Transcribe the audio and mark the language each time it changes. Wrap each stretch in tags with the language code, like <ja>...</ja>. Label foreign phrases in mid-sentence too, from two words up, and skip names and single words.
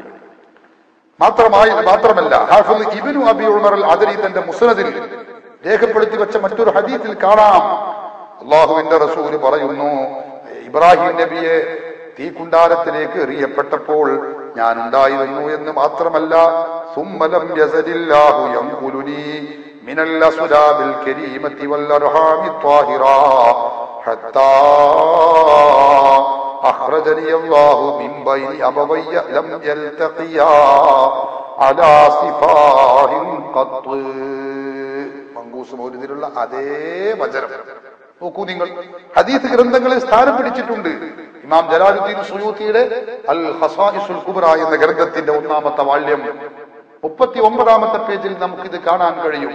<ml>മാത്രമല്ല ഹാഫിദ് ഇബ്നു അബി ഉമർ അൽ അദരി തന്റെ മുസ്നദിൽ രേഖപ്പെടുത്തി വെച്ച മറ്റൊരു ഹദീസിൽ കാണാം, അല്ലാഹുവിന്റെ റസൂല് പറയുന്നു, ഇബ്രാഹിം നബിയെ തീക്കുണ്ടാരത്തിലേക്ക് എറിയപ്പെട്ടപ്പോൾ ഞാൻ ഉണ്ടായിരുന്നു എന്ന് മാത്രമല്ല</ml> <ar>ثم لم يزل الله ينقلني من الأصلاب الكريمة والأرحام الطاهرة حتى أخرجني الله من بين أبوي لم يلتقيا على صفاه قط.</ar> <ml>മങ്കൂസ് മൗലിദിലുള്ള അതേ വചനം നോക്കൂ നിങ്ങൾ. ഹദീസ് ഗ്രന്ഥങ്ങളിൽ സ്ഥാനം പിടിച്ചിട്ടുണ്ട്. ഇമാം ജലാലുദ്ദീൻ സുയൂത്തിയുടെ അൽ ഖസായിസുൽ കുബ്ര എന്ന ഗ്രന്ഥത്തിന്റെ 1-ാമത്തെ വാള്യം 39-ാമത്തെ പേജിൽ നമുക്കിത് കാണാൻ കഴിയും.</ml>